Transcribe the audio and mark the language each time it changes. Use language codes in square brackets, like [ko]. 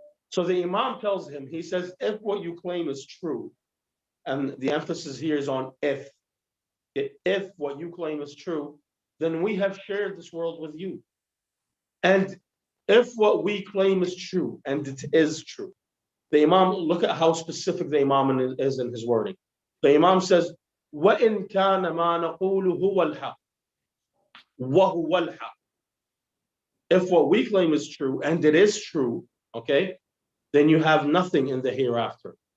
[en] So the Imam tells him, he says, if what you claim is true, and the emphasis here is on if what you claim is true, then we have shared this world with you. And if what we claim is true, and it is true, the Imam, look at how specific the Imam is in his wording. The Imam says, [ar] وَإِن كَانَ مَا نَقُولُ هُوَ الْحَقِّ وَهُوَ الْحَقِّ. [en] If what we claim is true, and it is true, okay, then you have nothing in the hereafter.